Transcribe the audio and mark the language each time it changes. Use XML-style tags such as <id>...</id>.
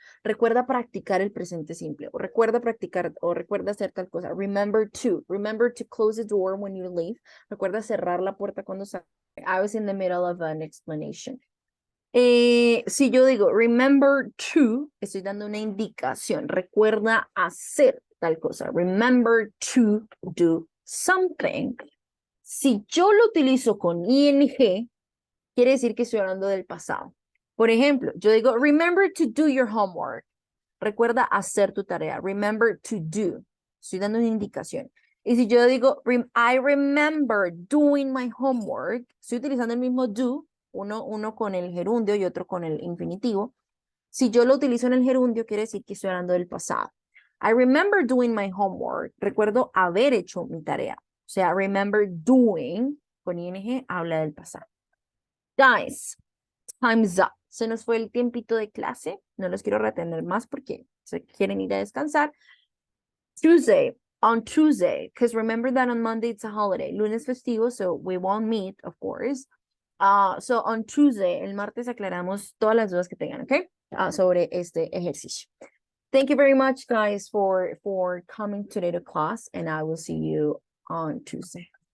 <es>Recuerda practicar el presente simple, o recuerda practicar, o recuerda hacer tal cosa.</es> <en>Remember to close the door when you leave.</en> <es>Recuerda cerrar la puerta cuando sale.</es> <en>I was in the middle of an explanation.</en> <es>Si yo digo remember to, estoy dando una indicación. Recuerda hacer tal cosa.</es> <en>Remember to do something.</en> <es>Si yo lo utilizo con ing, quiere decir que estoy hablando del pasado. Por ejemplo, yo digo</es> <en>remember to do your homework.</en> <es>Recuerda hacer tu tarea.</es> <en>Remember to do.</en> <es>Estoy dando una indicación. Y si yo digo</es> <en>I remember doing my homework,</en> <es>estoy utilizando el mismo do, uno con el gerundio y otro con el infinitivo. Si yo lo utilizo en el gerundio, quiere decir que estoy hablando del pasado.</es> <en>I remember doing my homework.</en> <es>Recuerdo haber hecho mi tarea. O sea,</es> <en>remember doing,</en> <es>con ing, habla del pasado.</es> <en>Guys, time's up.</en> <es>Se nos fue el tiempito de clase. No los quiero retener más porque se quieren ir a descansar.</es> <en>On Tuesday, because remember that on Monday it's a holiday.</en> <es>Lunes festivo,</es> <en>so we won't meet, of course. So on Tuesday,</en> <es>el martes aclaramos todas las dudas que tengan, ¿ok? Sobre este ejercicio.</es> <en>Thank you very much, guys, for coming today to class, and I will see you on Tuesday.</en>